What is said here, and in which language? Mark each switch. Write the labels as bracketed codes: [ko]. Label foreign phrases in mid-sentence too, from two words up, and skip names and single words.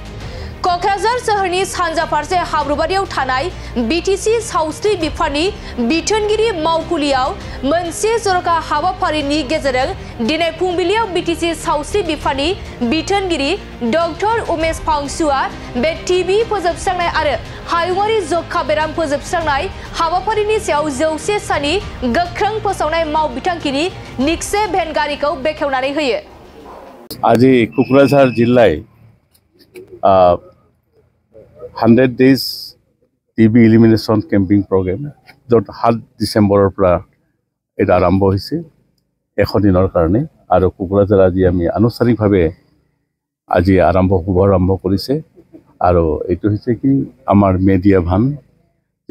[brx] क'क्राझार सोहोरनि सानजा फारसे हाब्रुबारियाव थानाय बिटिसि सावस्रि बिफाननि बिथोनगिरि मावखुलियाव मोनसे जर'खा हाबाफारिनि गेजेरजों दिनै फुंबिलियाव बिटिसि सावस्रि बिफाननि बिथोनगिरि डक्टर उमेश फांसुआ बे टिबि फोजोबस्रांनाय आरो हायुङारि जखा बेराम फोजोबस्रांनाय हाबाफारिनि सायाव 100 साननि गोख्रों फोसावनाय मावबिथांखिनि निक्से भेन गारिखौ बेखेवनानै होयो। [as] আজি क'क्राझार जिल्लाय 100 [en] days TB elimination camping program [as] য'ত 7 ডিচেম্বৰৰ পৰা এটা আৰম্ভ হৈছে 100 দিনৰ কাৰণে আৰু কোকৰাঝাৰ আজি আমি আনুষ্ঠানিকভাৱে আজি শুভাৰম্ভ কৰিছে আৰু এইটো হৈছে কি আমাৰ মিডিয়া ভান যে